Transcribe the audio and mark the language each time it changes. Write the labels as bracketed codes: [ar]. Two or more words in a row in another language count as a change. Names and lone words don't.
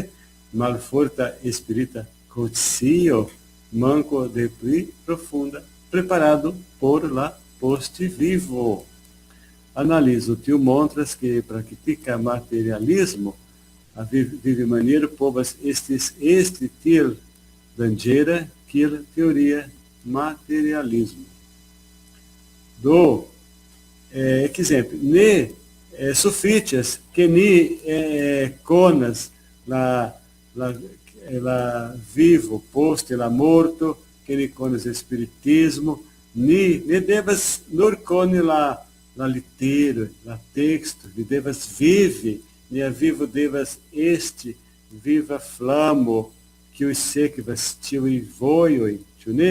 [eo] Malforta espirita konscio, manko de pli profunda preparado por la post-vivo. Analiso tio montras que praktika materialismo a vivimaniero povas estis esti tiel danĝera kiel teoria materialismo. Do, exemplo, ne sufiĉas ke ni konas la vivo post la morto, que ni konas espiritismo, ni devas nur koni la litero, la teksto, ni devas vivi, nia vivo devas esti viva flamo, kiuj sekvas tiuj vojoj, ĉu ne?